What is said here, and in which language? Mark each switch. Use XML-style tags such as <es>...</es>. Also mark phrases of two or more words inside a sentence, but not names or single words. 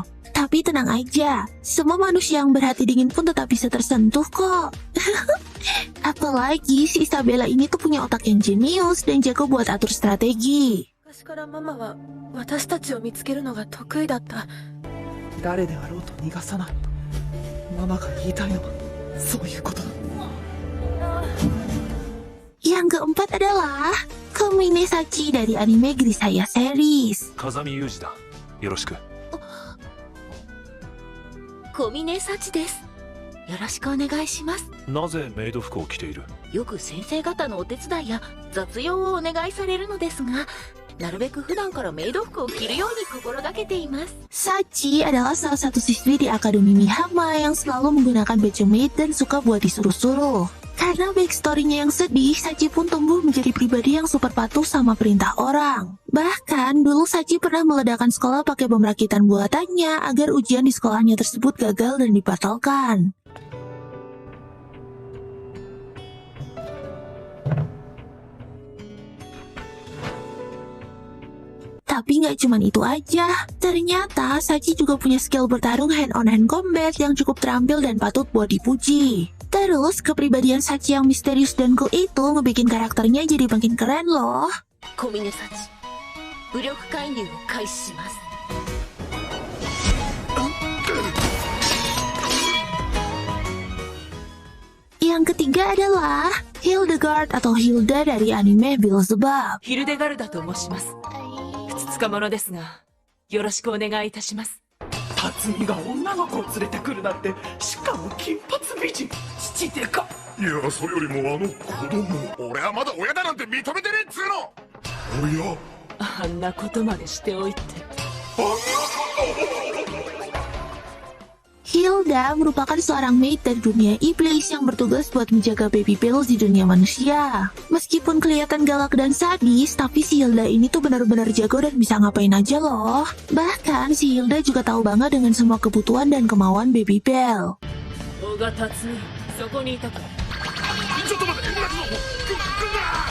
<id>Tapi tenang aja, semua manusia yang berhati dingin pun tetap bisa tersentuh kok. Apalagi si Isabella ini tuh punya otak yang jenius dan jago buat atur strategi.</id> <ja>昔からママは私たちを見つけるのが得意だった。誰であろうと逃がさない。ママが言いたいのはそういうことだ。</ja> <id>Yang keempat adalah Komine Sachi dari anime Grisaya series.</id> <ja>風見裕二だ。よろしく。小峰幸です。よろしくお願いします。なぜメイド服を着ている？よく先生方のお手伝いや雑用をお願いされるのですが、なるべく普段からメイド服を着るように心がけています。</ja> <id>Sachi adalah salah satu siswi di Akademi Mihama yang selalu menggunakan baju maid dan suka buat disuruh-suruh. Karena backstory-nya yang sedih, Sachi pun tumbuh menjadi pribadi yang super patuh sama perintah orang. Bahkan, dulu Sachi pernah meledakkan sekolah pakai bom rakitan buatannya agar ujian di sekolahnya tersebut gagal dan dibatalkan. Tapi nggak cuma itu aja, ternyata Sachi juga punya skill bertarung</id> <en>hand-on-hand combat</en> <id>yang cukup terampil dan patut buat dipuji. Terus, kepribadian Sachi yang misterius dan cool itu ngebikin karakternya jadi makin keren loh.</id> <ja>小峰幸、武力介入を開始します。</ja> <id>Yang ketiga adalah Hildegard atau Hilda dari anime Beelzebub.</id> <ja>ヒルデガルダと申します。ふつつか者ですが、よろしくお願いいたします。辰巳が女の子を連れてくるなんて、しかも金髪美人、父でか。いや、それよりもあの子供。俺はまだ親だなんて認めてねえっつうの。おや、あんなことまでしておいて。</ja> <id>Hilda merupakan seorang maid dari dunia iblis yang bertugas buat menjaga baby Belle di dunia manusia. Meskipun kelihatan galak dan sadis, tapi si Hilda ini tuh benar-benar jago dan bisa ngapain aja loh. Bahkan si Hilda juga tahu banget dengan semua kebutuhan dan kemauan baby Belle.</id> <ja>小賀辰巳、そこにいたか。ちょっと待って、来んな。</ja>